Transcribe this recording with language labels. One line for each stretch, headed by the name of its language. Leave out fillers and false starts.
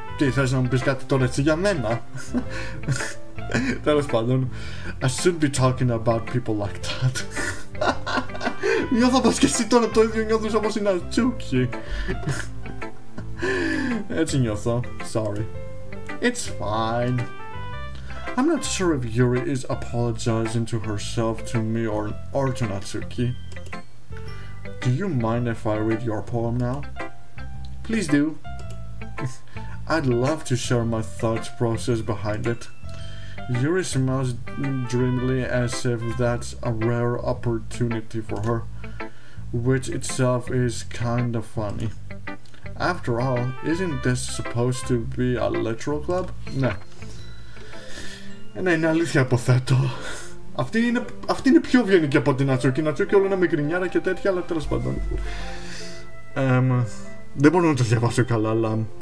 Greek: Τι, θες να μου πεις κάτι τώρα έτσι για μένα? Τέλος πάντων,
English: I shouldn't be talking about people like that.
Greek: Νιώθω πως και εσύ τώρα το ίδιο νιώθεις όπως η Natsuki. Έτσι νιώθω.
English: Sorry. It's fine. I'm not sure if Yuri is apologizing to herself, to me, or to Natsuki. Do you mind if I read your poem now? Please do. I'd love to share my thought process behind it. Yuri smiles dreamily as if that's a rare opportunity for her, which itself is kind of funny. After all, isn't this supposed to be a literal club?
Greek: Ναι. Ναι, είναι αλήθεια υποθέτω. Αυτή είναι πιο ευγενική από την Natsuki. Η Natsuki όλο είναι μικρινιάρα και τέτοια, αλλά τέλος πάντων. Δεν μπορώ να το διαβάσω καλά, αλλά...